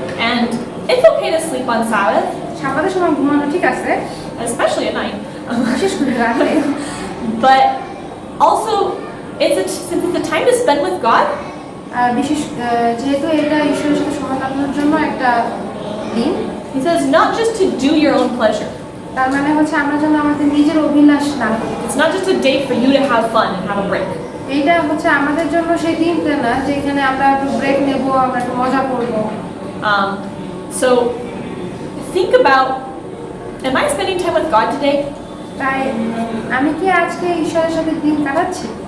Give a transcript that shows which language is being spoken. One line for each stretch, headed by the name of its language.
English: And it's okay to sleep on Sabbath,
Bangla: সাবাতের সময় ঘুমানো ঠিক আছে,
English: especially at night.
Bangla: বিশেষ করে রাতে।
English: But also, since it's a time to spend with God,
Bangla: আর বিশেষ যেহেতু এটা ঈশ্বরের সাথে সময় কাটানোর জন্য একটা দিন,
English: He says not just to do your own pleasure.
Bangla: তার মানে হচ্ছে আমরা যেন আমাদের নিজের অভিলাষ না করি।
English: It's not just a day for you to have fun and have a break.
Bangla: এইটা হচ্ছে আমাদের জন্য সেই দিনটা না যেখানে আমরা একটু ব্রেক নেব, আমরা একটু মজা করবো।
English: So think about, am I spending time with God today?
Bangla: তাই আমি কি আজকে ঈশ্বরের সাথে দিন কাটাচ্ছি?